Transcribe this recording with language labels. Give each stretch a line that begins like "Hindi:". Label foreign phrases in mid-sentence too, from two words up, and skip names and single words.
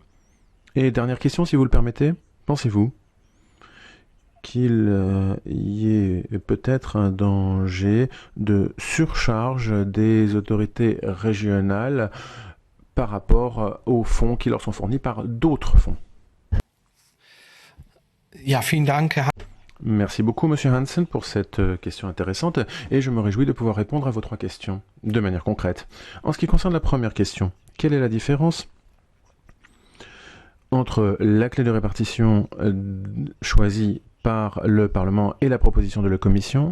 French: Et dernière question, si vous le permettez, pensez-vous qu'il y ait peut-être un danger de surcharge des autorités régionales par rapport aux fonds qui leur sont fournis par d'autres fonds?
German: Ja, vielen Dank.
French: Merci beaucoup, Monsieur Hansen, pour cette question intéressante, et je me réjouis de pouvoir répondre à vos 3 questions de manière concrète. En ce qui concerne la première question, quelle est la différence entre la clé de répartition choisie par le Parlement et la proposition de la Commission?